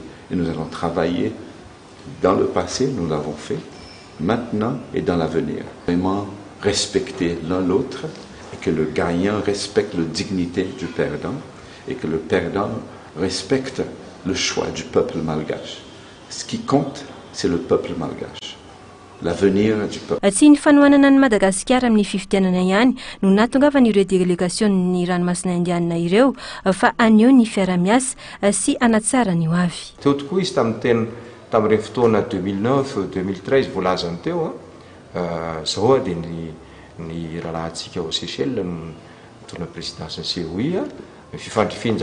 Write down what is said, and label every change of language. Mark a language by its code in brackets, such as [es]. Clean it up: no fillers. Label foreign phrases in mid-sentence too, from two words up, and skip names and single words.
[fr] Et nous allons travailler dans le passé, nous l'avons fait, maintenant et dans l'avenir. Vraiment respecter l'un l'autre et que le gagnant respecte la dignité du perdant et que le perdant respecte le choix du peuple malgache. Ce qui compte, c'est le peuple malgache. L'avenir du peuple. [mg] Tsy ny fanohanana ny Madagasikara amin'ny fifidianana ihany no nahatongavan'ireo délégation-ny ranomasina indiana ireo fa aneo ny fiara-miasa sy anatsara ny ho avy. Teo tokoa izy tamin'ireny fotoana 2009-2013 voalazany teo zao dia ny rahalahantsika ao Seychelles mitondra présidence COI fifandrifiny